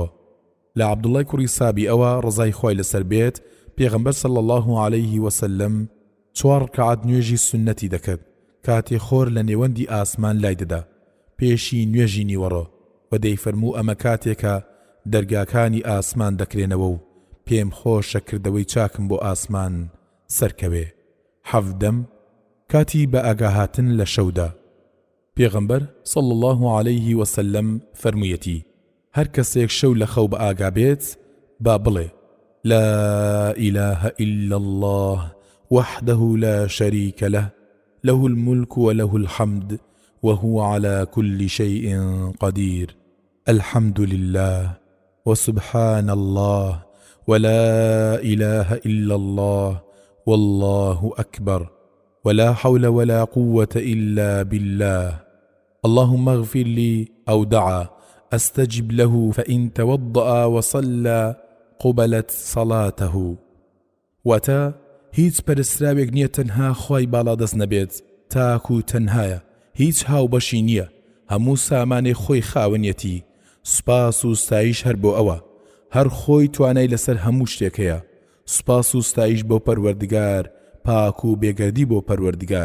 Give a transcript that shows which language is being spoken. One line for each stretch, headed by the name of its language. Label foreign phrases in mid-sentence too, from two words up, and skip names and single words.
Central Kurdish: لە عەبدوڵای کوڕی سابی ئەوە ڕزای خوای لەسەر بێت پێغەمبەر
Arabic: صلی الله عليه وسلم
Central Kurdish: 4 ڕکعات نوێژی سنەتی دەکرد کاتی خۆر لە نێوەندی ئاسمان لای دەدا پێشی نوێژی نیوەڕۆ و دەیفەرموو ئەمە کاتێکە دەرگاکانی ئاسمان دەکرێنەوە و پێم خۆشە کردەوەی چاکم بۆ ئاسمان سەرکەوێ. 17 کاتی بە ئاگاهاتن لە شەودا. پێغەمبەر
Arabic: صلی الله عليه وسلم
Central Kurdish: فەرموویەتی هەر کەسێک شەو لە خەو بە ئاگا بێت با
Arabic: بڵێ لا إله إلا الله وحده لا شريك له له الملك وله الحمد وهو على كل شيء قدير الحمد لله وسبحان الله ولا إله إلا الله والله أكبر ولا حول ولا قوة إلا بالله اللهم اغفر لي أو دعا أستجب له فإن توضأ وصلى قبلت صلاته.
Central Kurdish: واتا هیچ پەرستراوێک نییە تەنها خوای باڵا دەست نەبێت تاکو تەنهایە هیچ هاوبەشی نییە، هەموو سامانێ خۆی خاوەنیەتی، سوپاس و ستایش هەر بۆ ئەوە، هەر خۆی توانای لەسەر هەموو شتێکەیە. سوپاس و ستایش بۆ پەروەردگار، پاک و بێگەردی بۆ پەروەردگار.